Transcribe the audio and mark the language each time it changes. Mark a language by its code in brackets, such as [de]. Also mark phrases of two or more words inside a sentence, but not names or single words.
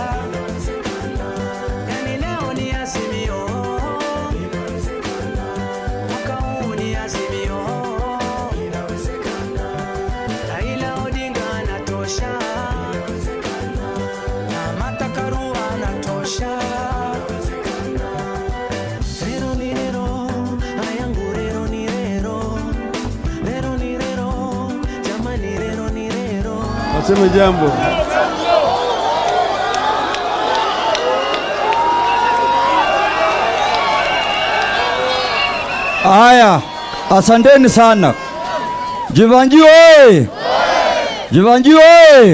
[sw] Yani leo ni Azimio, mwaka huu ni Azimio, Raila Odinga anatosha, na Martha Karua anatosha. Rero ni rero, ayangu rero ni rero, rero ni rero, jamani rero ni rero. Waseme jambo. Haya, asanteni sana. Jevenjee oye! Jevenjee oye!